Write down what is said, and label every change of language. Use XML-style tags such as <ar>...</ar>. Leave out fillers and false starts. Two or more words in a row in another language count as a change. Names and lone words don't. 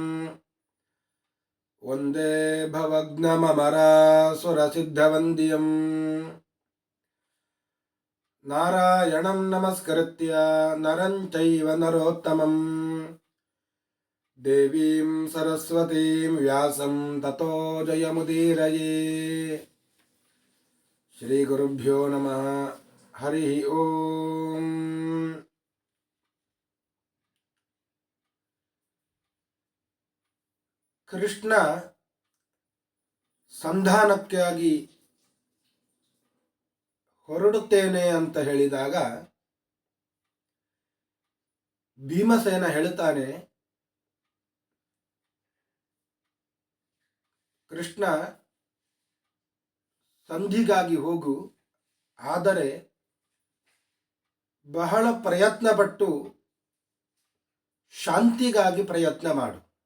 <sa>ವಂದೇ ಭವಗ್ನಮಮರಾಸುರಸಿದ್ಧವಂದ್ಯಂ ನಾರಾಯಣಂ ನಮಸ್ಕೃತ್ಯ ನರಂ ಚೈವ ನರೋತ್ತಮಂ ದೇವೀಂ ಸರಸ್ವತೀಂ ವ್ಯಾಸಂ ತತೋ ಜಯಮುದೀರಯೇ. ಶ್ರೀ ಗುರುಭ್ಯೋ ನಮಃ. ಹರಿ ಓಂ.</sa> <kn>ಕೃಷ್ಣ ಸಂಧಾನಕ್ಕಾಗಿ ಹೊರಡುತ್ತೇನೆ ಅಂತ ಹೇಳಿದಾಗ ಭೀಮಸೇನ ಹೇಳ್ತಾನೆ, ಕೃಷ್ಣ ಸಂಧಿಗಾಗಿ ಹೋಗು, ಆದರೆ ಬಹಳ ಪ್ರಯತ್ನಪಟ್ಟು ಶಾಂತಿಗಾಗಿ ಪ್ರಯತ್ನ ಮಾಡು.</kn>